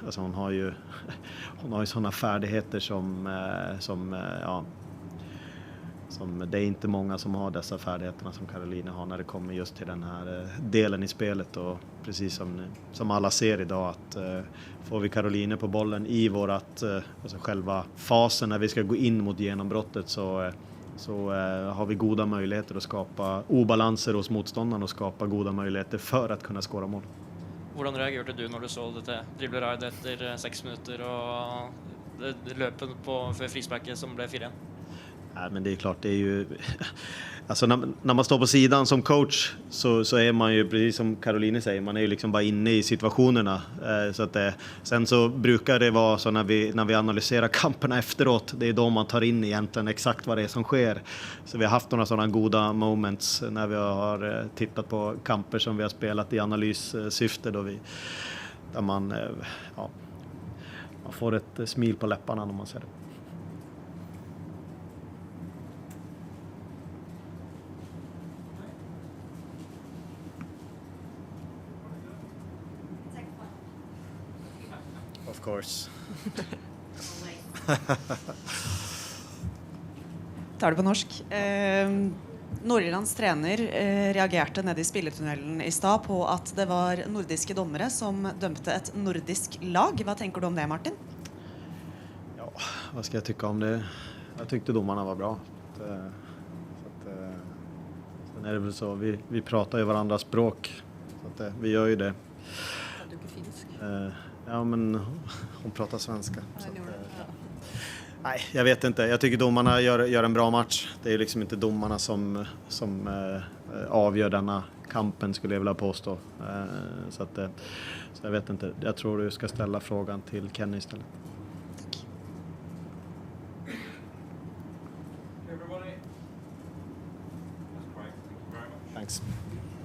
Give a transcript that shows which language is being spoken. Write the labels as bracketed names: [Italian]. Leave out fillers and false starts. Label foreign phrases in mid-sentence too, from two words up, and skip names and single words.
[Swedish] Alltså hon har ju sådana färdigheter som det inte många som har dessa färdigheterna som Caroline har när det kommer just till den här delen I spelet, och precis som alla ser idag att får vi Caroline på bollen I vårat själva fasen när vi ska gå in mot genombrottet så har vi goda möjligheter att skapa obalanser hos motståndaren och skapa goda möjligheter för att kunna skåra mål. [Norwegian] Hvordan reagerte du når du så dette dribleride etter 6 minutter og løpet for frisparket som ble 4-1? [Swedish] Nej, men det klart, det ju alltså när man står på sidan som coach så man ju precis som Caroline säger, man ju liksom bara inne I situationerna, så att sen så brukar det vara så när vi analyserar kamperna efteråt, det då man tar in egentligen exakt vad det som sker. Så vi har haft några sådana goda moments när vi har tittat på kamper som vi har spelat I analyssyfte där man får ett smil på läpparna när man ser det. [English] Of course. [Norwegian] Tar det på norsk. Nord-Irlands trener reagerte ned I spilletunnelen I stad på at det var nordiske dommere som dømte et nordisk lag. Hva tenker du om det, Martin? [Swedish] Ja, vad ska jag tycka om det? Jag tyckte domarna var bra. Sen det väl så, vi pratar ju varandras språk. Så att vi gör ju det. Du är finsk. Ja, men hon pratar svenska. Nej, jag vet inte. Jag tycker domarna gör en bra match. Det är liksom inte domarna som avgör denna kampen skulle jag vilja påstå. Så jag vet inte. Jag tror du ska ställa frågan till Kenny istället. [English] Everybody. That's great. Thank you very much. Thanks.